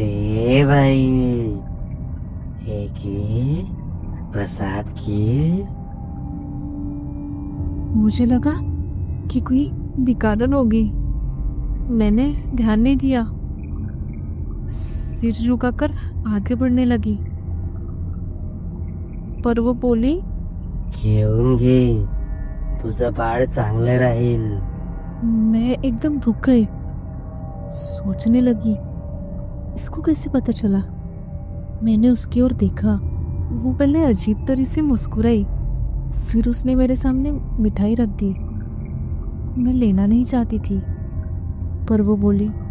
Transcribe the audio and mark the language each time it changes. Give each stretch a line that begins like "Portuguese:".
Hindi: ए भाई, है की प्रसाद की? मुझे लगा कि कोई बिकारन होगी। मैंने ध्यान नहीं दिया, सिर झुकाकर आगे बढ़ने लगी, पर वो बोली,
Marathi: घेऊन घे, तुझं बाळ चांगलं राहील।
Hindi: मैं एकदम रुक गई। सोचने लगी, इसको कैसे पता चला? मैंने उसकी ओर देखा। वो पहले अजीब तरह से मुस्कुराई, फिर उसने मेरे सामने मिठाई रख दी। मैं लेना नहीं चाहती थी, पर वो बोली,